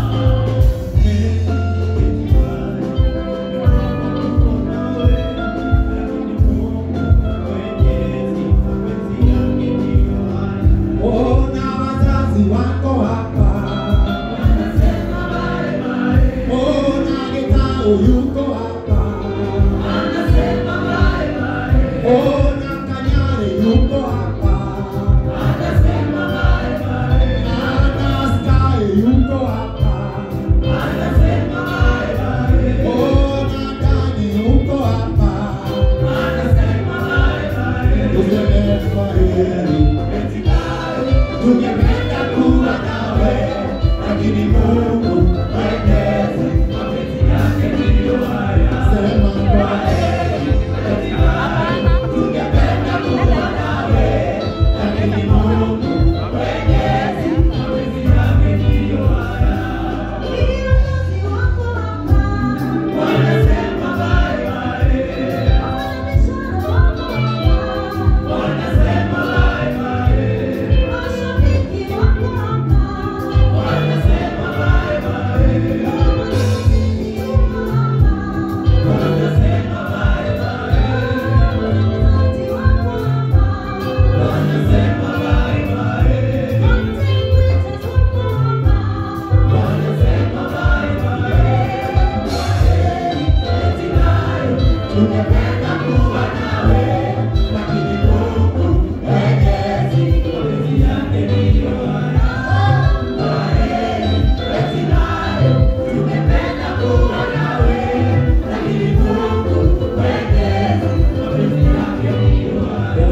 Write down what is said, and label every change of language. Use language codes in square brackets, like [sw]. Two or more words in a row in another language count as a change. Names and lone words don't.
[sw] Wako hapa wanasema [en] bye bye. [sw] Oh, Nagitao yuko hapa wanasema [en] bye bye. [sw] Oh, Nakanyare yuko hapa wanasema [en] bye bye. [sw] Sky yuko hapa wanasema [en] bye bye. [sw] Oh, Nadani yuko hapa wanasema [en] bye bye. [sw] Tuseme kwa heri Betibai. Tungependa kuwa nawe, lakini Mungu Mwenyezi mapenzi yake ndiyo haya. Sema kwa heri Betibai. Tungependa kuwa nawe, lakini Mungu Mwenyezi mapenzi yake ndiyo haya. Wanasema [en] bye bye. [sw] Wanasema [en] bye bye. [sw] Wanasema [en] bye bye. [sw] Wanasema [en] bye bye. [sw] Wanasema [en] bye bye. [sw] Wanasema [en] bye bye. [sw] Tungependa kuwa nawe, lakini Mungu Mwenyezi mapenzi yake ndiyo haya. Kwa heri Betibai. Tungependa kuwa nawe, lakini Mungu Mwenyezi mapenzi yake ndiyo haya.